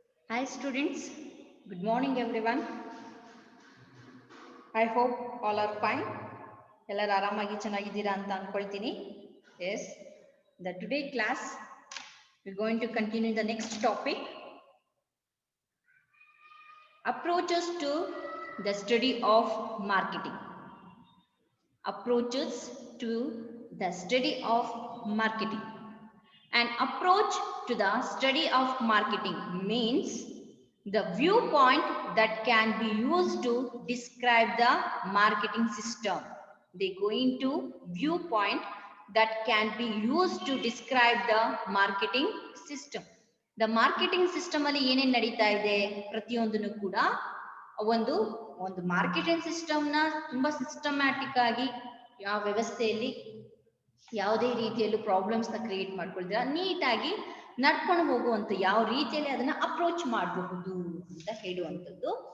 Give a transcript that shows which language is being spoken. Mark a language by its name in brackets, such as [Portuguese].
[English] Hi students, good morning everyone. I hope all are fine. [Kannada] ಎಲ್ಲರೂ ಆರಾಮಾಗಿ ಚೆನ್ನಾಗಿದ್ದೀರಾ ಅಂತ ಅನ್ಕೊಳ್ತೀನಿ. [English] Yes, the today class we're going to continue the next topic. Approaches to the study of marketing. Approaches to the study of marketing. An approach to the study of marketing means the viewpoint that can be used to describe the marketing system. They go into viewpoint that can be used to describe the marketing system. [Kannada] The marketing system ಅಲ್ಲಿ ಏನೇನ್ ನಡೀತಾ ಇದೆ ಪ್ರತಿಯೊಂದನ್ನು ಕೂಡ ಒಂದು marketing system ನ ತುಂಬಾ systematic ಆಗಿ ಯಾವ ವ್ಯವಸ್ಥೆಯಲ್ಲಿ ಯಾವುದೇ ರೀತಿಯಲ್ಲೂ ಪ್ರಾಬ್ಲಮ್ಸ್ ನ ಕ್ರಿಯೇಟ್ ಮಾಡ್ಕೊಳ್ತೀರಾ ನೀಟಾಗಿ ನಡ್ಕೊಂಡು ಹೋಗುವಂತ ಯಾವ ರೀತಿಯಲ್ಲಿ ಅದನ್ನ ಅಪ್ರೋಚ್ ಮಾಡಬಹುದು ಅಂತ ಹೇಳುವಂಥದ್ದು